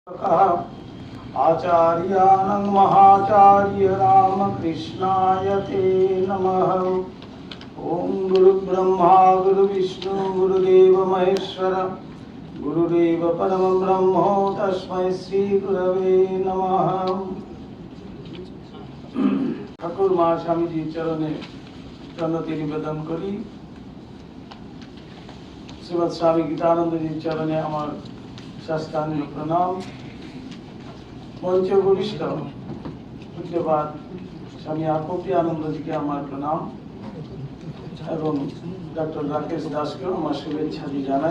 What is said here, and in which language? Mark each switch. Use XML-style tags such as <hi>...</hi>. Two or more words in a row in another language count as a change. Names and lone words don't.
<sa>आचार्यानं महाचार्य रामकृष्णाय ते नमः। ओम गुरुब्रह्मा गुरुविष्णु गुरुदेव महेश्वर गुरुदेव परम ब्रह्म तस्मै श्री गुरवे नमः।</sa> <bn>ठाकुर মা স্বামীজির চরণে প্রণতি নিবেদন করি। শ্রীমৎ স্বামী গীতানন্দজির চরণে আমার সাষ্টাঙ্গ প্রণাম। মঞ্চ উপবিষ্ট পূজ্যপাদ স্বামী আপতি আনন্দজিকে আমার প্রণাম এবং ডক্টর রাকেশ দাসকেও আমার শুভেচ্ছা জানাই।</bn>